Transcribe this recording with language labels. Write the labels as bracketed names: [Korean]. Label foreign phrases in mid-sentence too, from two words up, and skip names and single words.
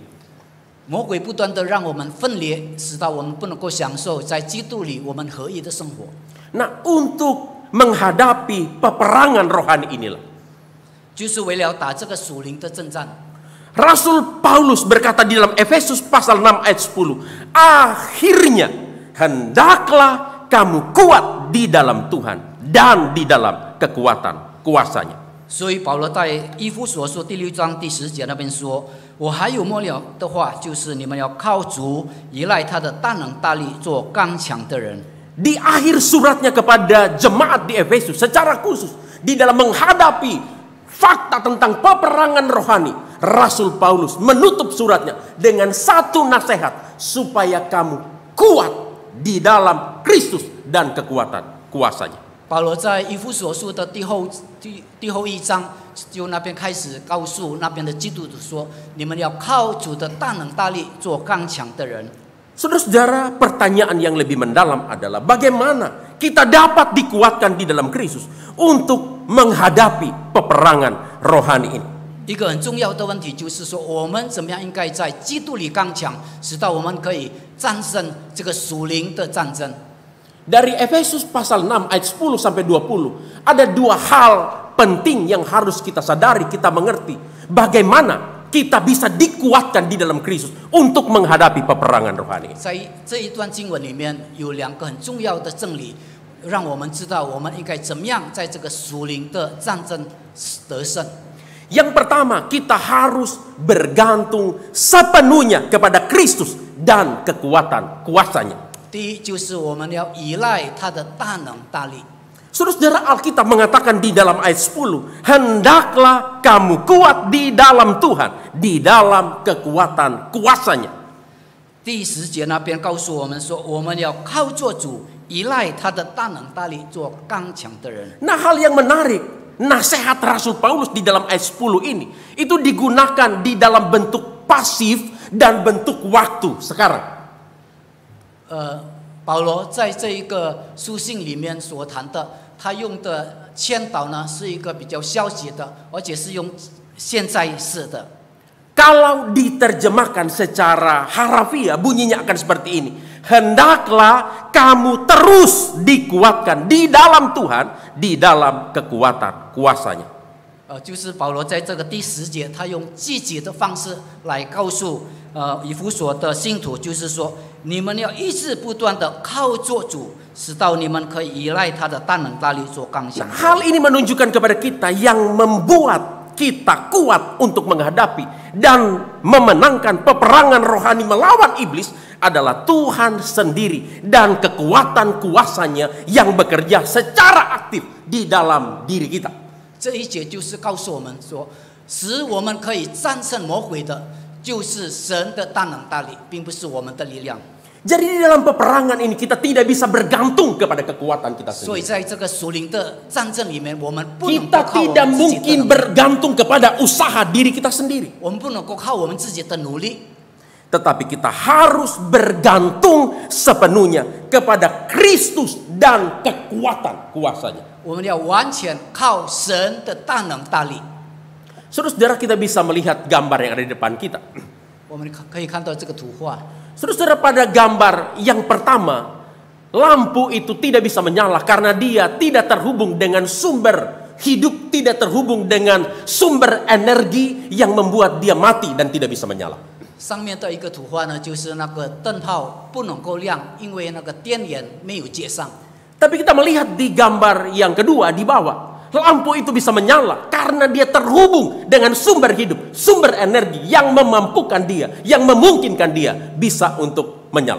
[Chinese] 魔鬼不断的让我们分裂，使到我们不能够享受在基督里我们合一的生活。 [Indonesian] Nah, untuk menghadapi peperangan rohani inilah [Chinese] 就是为了打这个属灵的征战。 [Indonesian] Rasul Paulus berkata di dalam Efesus pasal 6 ayat 10, akhirnya hendaklah kamu kuat di dalam Tuhan dan di dalam kekuatan kuasanya. [Chinese] 所以保罗在以弗所书第6章第10节那边说：“我还有末了的话，就是你们要靠主，依赖他的大能大力，做刚强的人。” [Indonesian] Di akhir suratnya kepada jemaat di Efesus secara khusus di dalam menghadapi fakta tentang peperangan rohani, Rasul Paulus menutup suratnya dengan satu nasihat supaya kamu kuat di dalam Kristus dan kekuatan kuasanya. [Chinese] 保罗在以弗所书的第后1章，就那边开始告诉那边的基督徒说：“你们要靠主的大能大力，做刚强的人。” [Indonesian] Saudara-saudara, pertanyaan yang lebih mendalam adalah bagaimana kita dapat dikuatkan di dalam Kristus untuk menghadapi peperangan rohani ini. [Chinese] 一个很重要的问题就是说，我们怎么样应该在基督里刚强，使到我们可以战胜这个属灵的战争。 [Indonesian] Dari Efesus pasal 6 ayat 10 sampai 20 ada dua hal penting yang harus kita sadari, kita mengerti bagaimana kita bisa dikuatkan di dalam Kristus untuk menghadapi peperangan rohani. [Chinese] 在这一段经文里面有2个很重要的真理，让我们知道我们应该怎么样在这个属灵的战争得胜。 [Indonesian] Yang pertama, kita harus bergantung sepenuhnya kepada Kristus dan kekuatan kuasanya. [Chinese] 第一就是我们要依赖他的大能大力。 [Indonesian] Saudara, Alkitab mengatakan di dalam ayat 10, hendaklah kamu kuat di dalam Tuhan, di dalam kekuatan kuasanya. [Chinese] 第10节那边告诉我们说，我们要靠做主，依赖他的大能大力，做刚强的人。 [Indonesian] Nah, hal yang menarik, nasihat Rasul Paulus di dalam ayat 10 ini itu digunakan di dalam bentuk pasif dan bentuk waktu sekarang. [Chinese] 保罗在这一个书信里面所谈的，他用的劝导呢是一个比较消极的，而且是用现在式的。 [Indonesian] Kalau diterjemahkan secara harafiah bunyinya akan seperti ini. Hendaklah kamu terus dikuatkan di dalam Tuhan, di dalam kekuatan kuasanya. [Chinese] 就是保罗在这个第10节，他用积极的方式来告诉以弗所的信徒，就是说，你们要一直不断的靠做主，使到你们可以依赖他的大能大力做刚强。 [Indonesian] Hal ini menunjukkan kepada kita yang membuat kita kuat untuk menghadapi dan memenangkan peperangan rohani melawan iblis adalah Tuhan sendiri dan kekuatan kuasanya yang bekerja secara aktif di dalam diri kita. [Chinese] 这一节就是告诉我们说，使我们可以战胜魔鬼的，就是神的大能大力，并不是我们的力量。 [Indonesian] Jadi di dalam peperangan ini kita tidak bisa bergantung kepada kekuatan kita [Chinese] 所以 [Indonesian] sendiri. [Chinese] 在这个属灵的战争里面，我们不能够 [Indonesian] Kita [Chinese] 靠我 [Indonesian] tidak [Chinese] 们自己的 [Indonesian] mungkin [Chinese] 能力， [Indonesian] bergantung kepada usaha diri kita sendiri. [Chinese] 我们不能够靠我们自己的努力。 [Indonesian] tetapi kita harus bergantung sepenuhnya kepada Kristus dan kekuatan kuasanya. [Chinese] 我们要完全靠神的大能大力。 [Indonesian] Saudara-saudara, kita bisa melihat gambar yang ada di depan kita. [Chinese] 我们可以看到这个图画。 [Indonesian] Saudara-saudara, pada gambar yang pertama, lampu itu tidak bisa menyala karena dia tidak terhubung dengan sumber hidup, tidak terhubung dengan sumber energi yang membuat dia mati dan tidak bisa menyala. [Chinese] 上面的一个图画呢，就是那个灯泡不能够亮，因为那个电源没有接上。 [Indonesian] Tapi kita melihat di gambar yang kedua di bawah, lampu itu bisa menyala karena dia terhubung dengan sumber hidup, sumber energi yang memampukan dia, yang memungkinkan dia bisa untuk menyala.